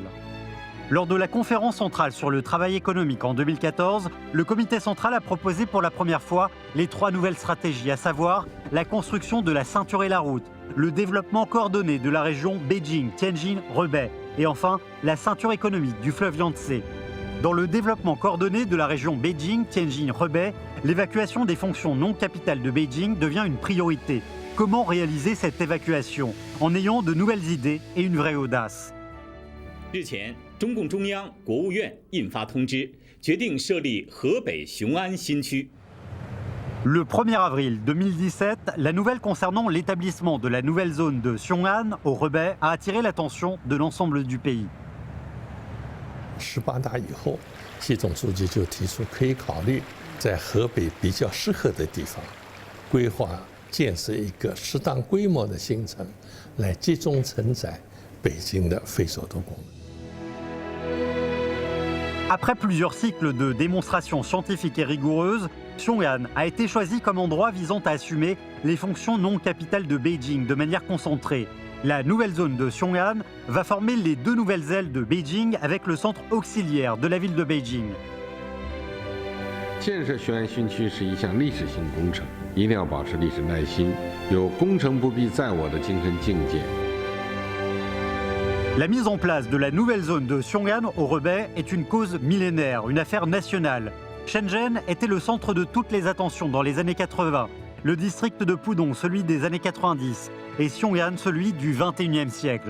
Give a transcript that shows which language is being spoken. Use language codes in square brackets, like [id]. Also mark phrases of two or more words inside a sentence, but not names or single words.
[fr] Lors de la conférence centrale sur le travail économique en 2014, le comité central a proposé pour la première fois les 3 nouvelles stratégies, à savoir la construction de la ceinture et la route, le développement coordonné de la région Beijing, Tianjin, Hebei et enfin la ceinture économique du fleuve Yangtze. Dans le développement coordonné de la région Beijing, Tianjin, Hebei, l'évacuation des fonctions non capitales de Beijing devient une priorité. Comment réaliser cette évacuation en ayant de nouvelles idées et une vraie audace? [zh] 日前，中共中央、国务院印发通知，决定设立河北雄安新区。 [fr] Le 1er avril 2017, la nouvelle concernant l'établissement de la nouvelle zone de Xiong'an au Hebei a attiré l'attention de l'ensemble du pays. [zh] 18 大以后，习总书记就提出可以考虑在河北比较适合的地方，规划建设一个适当规模的新城，来集中承载北京的非首都功能。 [fr] Après plusieurs cycles de démonstrations scientifiques et rigoureuses, Xiong'an a été choisi comme endroit visant à assumer les fonctions non capitales de Beijing de manière concentrée. La nouvelle zone de Xiong'an va former les 2 nouvelles ailes de Beijing avec le centre auxiliaire de la ville de Beijing. [zh] 建设雄安新区是一项历史性工程，一定要保持历史耐心，有工程不必在我的精神境界。 [fr] La mise en place de la nouvelle zone de Xiong'an au Hebei est une cause millénaire, une affaire nationale. Shenzhen était le centre de toutes les attentions dans les années 80, le district de Pudong celui des années 90 et Xiong'an celui du 21e siècle.